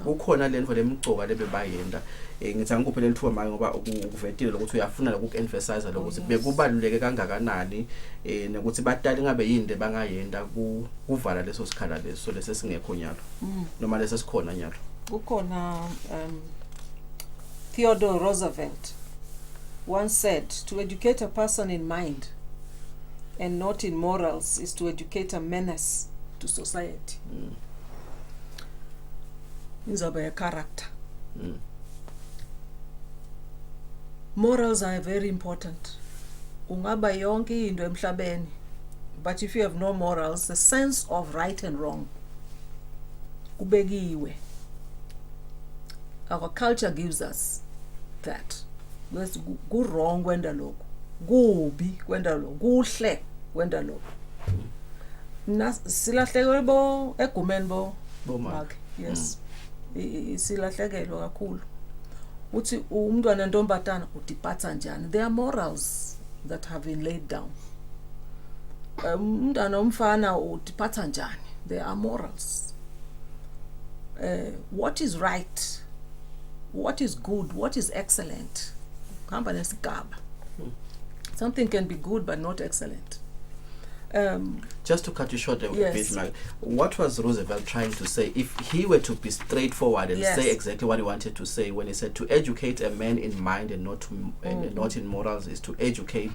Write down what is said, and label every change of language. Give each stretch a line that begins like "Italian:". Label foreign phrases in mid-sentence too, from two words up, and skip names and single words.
Swati: kukhona lento lemigcoka lebebayenda ngithi angikuphe lelithuba manje ngoba ukuvetile lokuthi uyafuna loku-emphasize lokuthi bekubaluleke kangakanani nokuthi batali ngabe yini bangayenda kuvala leso sikhala leso lesesingekho nyalo noma lesesikhona nyalo.
English: Kukhona Theodore Roosevelt once said, to educate a person in mind and not in morals is to educate a menace to society.
Swati: Inzoba ya character.
English: Morals are very important.
Swati: Ungaba yonke into emhlabeni,
English: but if you have no morals, the sense of right and wrong kubekiwe. Our culture gives us that. Because go wrong
Swati: kwenda lokho, kubi kwenda lokho, kuhle kwenda lokho. Silahlekele bo egumeni bo Mark. Yes. Silahlekelwe kakhulu. Uthi umntwana ntombatana udiphatha njani.
English: There are morals that have been laid down.
Swati: Umntwana umfana udiphatha njani.
English: There are morals. What is right? What is good? What is excellent?
Swati: Kuhamba nesigaba.
English: Something can be good but not excellent. Just to cut you short a Yes. bit, Mark, what was Roosevelt trying to say? If he were to be straightforward and Yes. say exactly what he wanted to say when he said to educate a man in mind and not and not in morals is to educate